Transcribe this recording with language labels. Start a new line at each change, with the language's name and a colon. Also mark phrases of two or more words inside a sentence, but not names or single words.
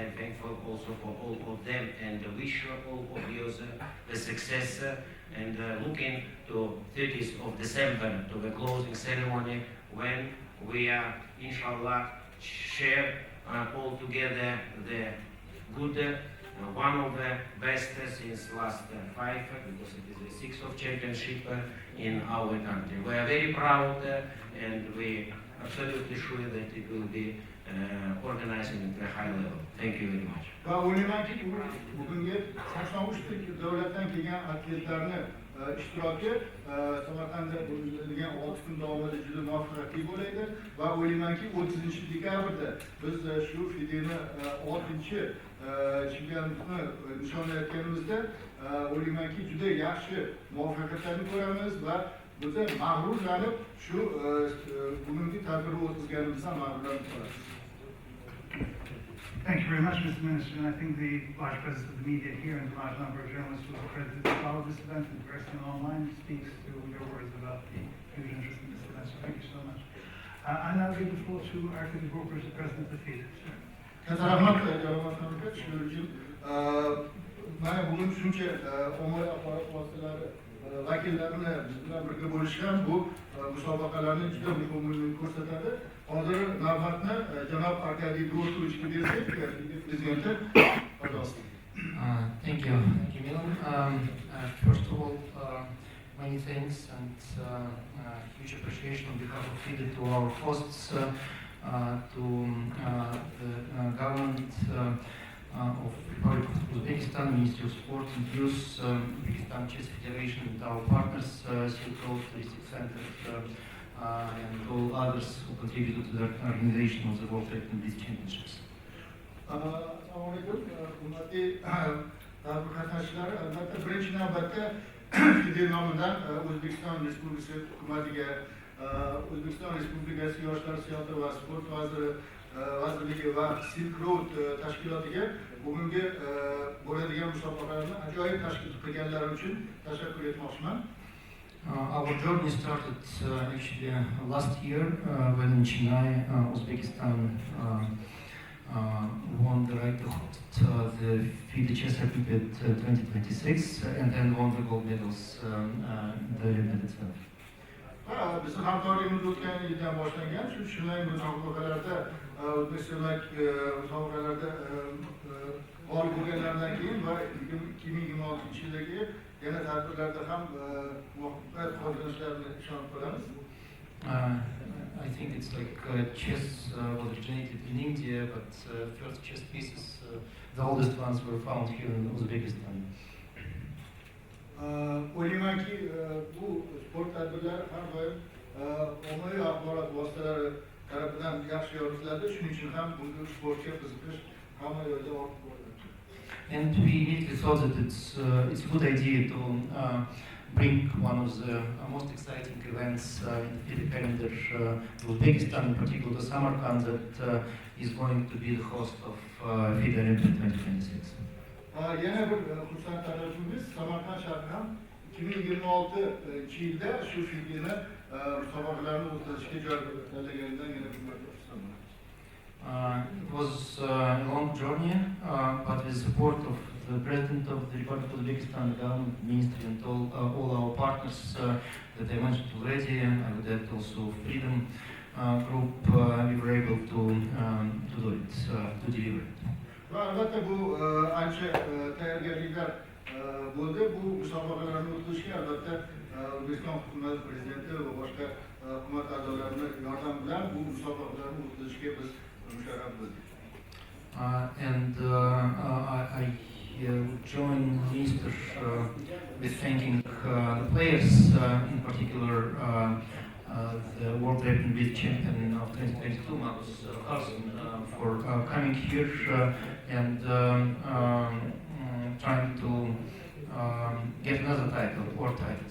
English: am thankful also for all of them and wish all of you the success and looking to 30th of December to the closing ceremony when we are inshallah share all together the good one of the best since last 5 because it is the 6th of championship in our country. We are very proud and we are absolutely sure that it will be organized at a high level. Thank you very much.
Uzbek: Va o'ylaymanki bugungi 83 davlatdan kelgan atletlarni ishtiroki Samarqandda bo'lgan 6 kun davomida juda muvaffaqiyatli bo'ladi va o'ylaymanki 30-dekabrda biz shu FIDEni 6-chempionatni nishonlayotganimizda o'ylaymanki juda yaxshi muvaffaqiyatlarni ko'ramiz va biz mag'rurlanib shu bugungi tadbirni o'tkazganimizdan mag'rurlanib qolamiz.
English: Thank you very much, Mr. Minister, and I think the large presence of the media here and the large number of journalists who are accredited to follow this event in person and online speaks to your words about the huge interest in this event, so thank you so much. I now give the floor to Arkady Dvorkovich, the President of FIDE.
Uzbek: Mana bugun shuncha ommaviy axborot vositalari vakillarini bilan birga bo'lishgan bu musobaqalarning juda muhimligini ko'rsatadi. Hozir navbatni janob Arkady Dvorkovichga bersak, prezidenti,
Russian: пожалуйста.
English: Thank you, Milan. First of all, many thanks and huge appreciation on behalf of FIDE to our hosts, to the government of Republic of Uzbekistan, Ministry of Sport and Youth, Uzbekistan Chess Federation, and our partners, Silk Road Touristic Center, and all others who contributed to the organization of the World Wrestling Blitz Championships.
Uzbek: Assalomualaikum, hurmatli tadbir qatnashchilari. Albatta birinchi navbatda FIDE nomidan O'zbekiston Respublikasi hukumatiga, O'zbekiston Respublikasi Yoshlar siyosati va sport vazirligi va Silk Road tashkilotiga bugungi bo'ladigan musobaqalarni ajoyib tashkil qilganlari uchun tashakkur etmoqchiman.
English: Our journey started actually last year when in Chennai, Uzbekistan won the right to host the FIDE Chess Olympiad 2026 and then won the gold medals the Olympiad itself.
Uzbek: Bizim hamkorligimiz o'tgan yildan boshlangan. Shunday musobaqalarda O'zbekistonlik musobaqalarda g'olib bo'lganlardan keyin va 2026-yildagi yana tadbirlarda ham muvaffaqiyat qozonishlarini ishonib qolamiz.
English: I think it's like chess was originated in India, but first chess pieces, the oldest ones were found here in Uzbekistan.
Uzbek: O'ylaymanki bu sport tadbirlari har doim ommaviy axborot vositalari tarafidan yaxshi yoritiladi. Shuning uchun ham bunga sportga qiziqish hamma yo'lda ortib boradi.
English: And we immediately thought that it's a good idea to bring one of the most exciting events in the FIDE calendar to Uzbekistan, in particular to Samarkand, that is going to be the host of FIDE Olympiad 2026.
Uzbek: Yana bir xursand tarafimiz Samarqand shahri ham 2026-yilda shu FIDE'ni musobaqalarni o'tkazishga joy tanlaganidan yana bir marta xursandman.
English: It was a long journey, but with the support of the President of the Republic of Uzbekistan, the government, ministry, and all our partners that I mentioned already, I would add also Freedom Group, we were able to do it, to deliver it.
Uzbek: Va albatta bu ancha tayyorgarliklar bo'ldi. Bu musobaqalarni o'tkazishga albatta O'zbekiston hukumat prezidenti va boshqa hukumat a'zolarining yordami bilan bu musobaqalarni o'tkazishga biz musharraf bo'ldik.
English: And I join Minister with thanking the players, in particular the World Wrestling Blitz champion of 2022, Magnus, Carlsen, for coming here and trying to get another title or titles.